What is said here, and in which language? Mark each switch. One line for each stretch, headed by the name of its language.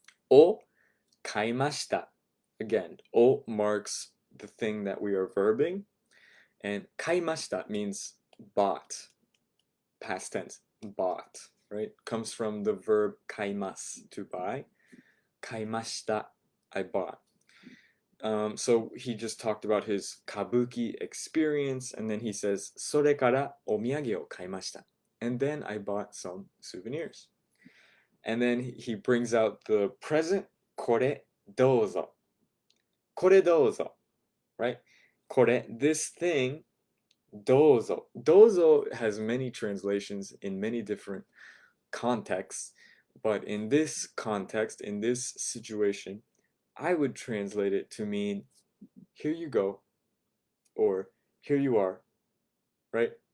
Japanese: を買いました.
English: Again, を marks the thing that we are verbing. And 買いました means bought. Past tense, bought, right? Comes from the verb 買います, to buy. 買いました, I bought. So he just talked about his kabuki experience, and then he says,
Japanese: それからお土産を買いました.
English: And then I bought some souvenirs. And then he brings out the present,
Japanese: これどうぞ. これどうぞ.Right?
English: これ, this thing, どうぞ. どうぞ has many translations in many different contexts, but in this context, in this situation, I would translate it to mean, here you go, or here you are, right?